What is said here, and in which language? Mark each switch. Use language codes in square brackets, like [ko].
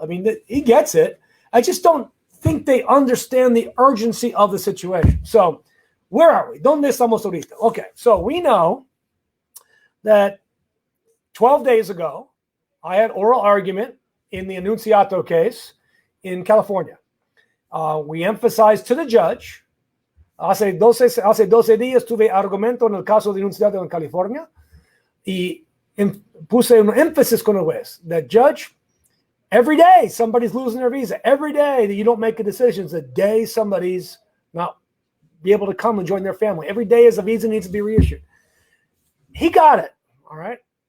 [en] I mean, he gets it. I just don't think they understand the urgency of the situation. So, where are we? [es] ¿Dónde estamos ahorita? [en] Okay, so we know that 12 days ago, I had oral argument in the Annunciato case in California. We emphasized to the judge, [es] hace 12 días tuve argumento en el caso de Annunciato en California, y puse un énfasis con el juez. [en] The judge, every day somebody's losing their visa. Every day that you don't make a decision is a day somebody's not be able to come and join their family. Every day as a visa needs to be reissued. He got it, all right?